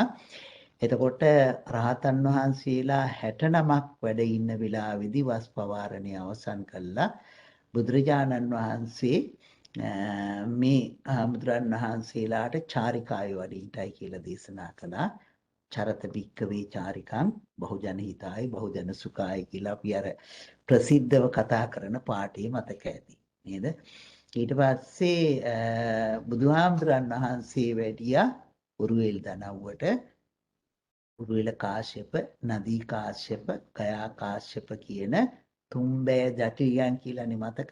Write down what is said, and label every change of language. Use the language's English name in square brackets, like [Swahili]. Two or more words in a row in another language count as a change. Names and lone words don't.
[Sinhala] එතකොට රහතන් වහන්සේලා 69ක් වැඩ ඉන්න වෙලාවේදී වස් පවාරණය අවසන් කළා. බුදුරජාණන් වහන්සේ මේ හාමුදුරන් වහන්සේලාට චාරිකාවේ වඩින්නයි කියලා දේශනා කළා. [Pali] චරත භික්කවේ චාරිකං බහුජන හිතායි බහුජන සුඛායි [Sinhala] කියලා අපි අර ප්‍රසිද්ධව කතා කරන පාඨයේ මතක ඇති නේද? ඊට පස්සේ බුදුහාමුදුරන් වහන්සේ වැඩියා උරුවෙල් දනව්වට. උරුවෙල කාශ්‍යප, නදී කාශ්‍යප, ගයා කාශ්‍යප කියන තුම්බෑ ජටියන් කියලානේ මතක.